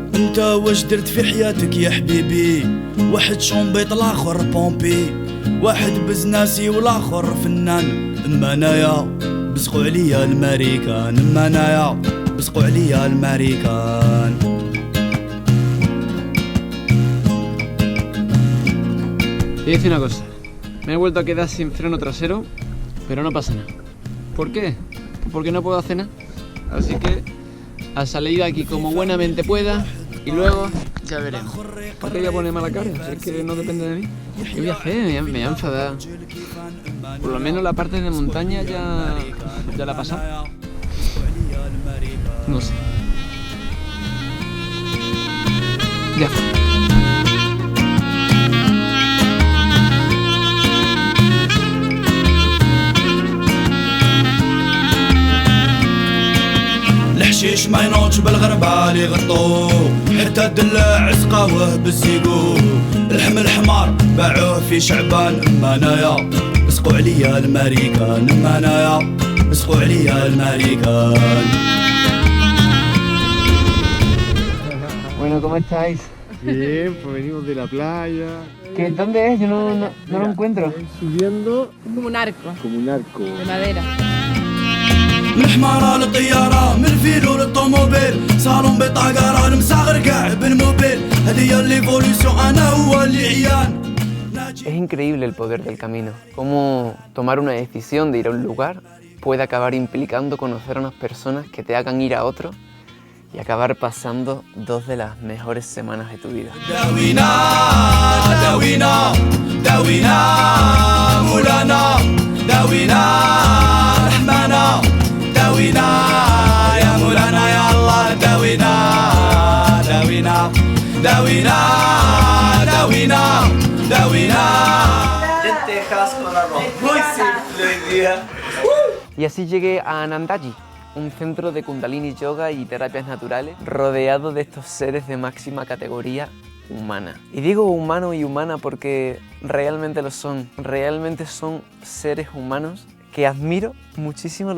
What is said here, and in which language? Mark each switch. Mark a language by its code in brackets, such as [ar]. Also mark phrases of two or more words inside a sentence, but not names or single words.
[ar] وانت واش درت في حياتك يا حبيبي؟ واحد شومبيط الاخر بومبي، واحد بزناسي والاخر فنان. اما انايا بسقوا عليا الماريكان، اما انايا بسقوا عليا الماريكان. [es] Te voy a decir una cosa, me he vuelto a quedar sin freno trasero, pero no pasa nada. ¿Por qué? Porque no puedo hacer nada. Así que a salir de aquí como buenamente pueda y luego ya veremos. ¿Por qué voy a poner mala cara? Si es que no depende de mí. ¿Qué voy a hacer? Me voy a enfadar. Por lo menos la parte de montaña ya la he pasado. No sé. Ya fue. [ar] الحشيش ما ينوضش بالغربال يغطوه، حتى الدلاع سقاوه بالزيقو. الحمل حمار باعوه في شعبان. اما انايا بسقوا عليا الماريكان، اما انايا بسقوا عليا الماريكان. [es] Bueno, ¿cómo estáis? Bien, pues venimos de la playa. ¿Dónde es? Yo no lo encuentro. Subiendo Como un arco como un arco. de madera. [ar] من حمارة للطيارة، من فيلو للطوموبيل، صالون بطاقة المساغر كاع بالموبيل. هذه هي ليفوليسيون، انا هو اللي عيان. [es] Es increíble el poder del camino, cómo tomar una decisión de ir a un lugar puede acabar implicando conocer a unas personas que te hagan ir a otro y acabar pasando 2 de las mejores semanas de tu vida. [ar] داوينا داوينا داوينا مولانا، داوينا رحمانا، داوينا يا مولانا يا الله، داوينا داوينا داوينا داوينا داوينا. [es] Lentejas con arroz, muy simple hoy día. Y así llegué a Anandaji, un centro de Kundalini Yoga y terapias naturales rodeado de estos seres de máxima categoría humana. Y digo humano y humana porque realmente lo son, realmente son seres humanos que admiro muchísimo.